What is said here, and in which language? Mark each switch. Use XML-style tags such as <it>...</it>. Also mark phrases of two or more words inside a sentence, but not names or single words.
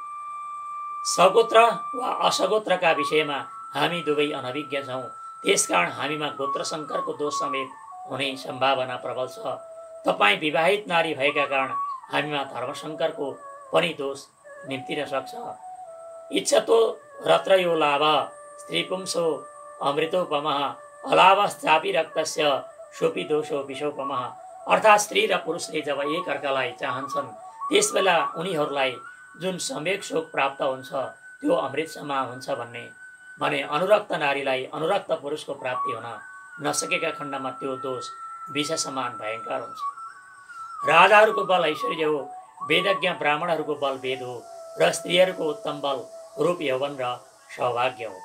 <ne>सगोत्र वा असगोत्रका विषयमा हामी दुवै अनभिज्ञ छौँ। त्यसकारण हामीमा गोत्र शङ्करको दोष समेत हुने सम्भावना प्रबल छ। तपाईँ विवाहित नारी भएका कारण हामीमा धर्मशङ्करको पनि दोष निम्तिन सक्छ।</ne> <sa>इच्छतो रत्रयो लाभ स्त्रीपुंसो अमृतोपमः अलाभश्चापि रक्तस्य सोपि दोषो विषोपमः।</sa> <ne>अर्थात् स्त्री र पुरुषले जब एक अर्कालाई चाहन्छन् त्यसबेला उनीहरूलाई जुन सम्यक सुख प्राप्त हुन्छ त्यो अमृत समान हुन्छ भने अनुरक्त नारीलाई अनुरक्त पुरुषको प्राप्ति हुन नसकेका खण्डमा त्यो दोष विष समान भयङ्कर हुन्छ। राजाहरूको बल ऐश्वर्य हो, वेदज्ञ ब्राह्मणहरूको बल वेद हो र स्त्रीहरूको उत्तम बल रूप यौवन र सौभाग्य हो।</ne>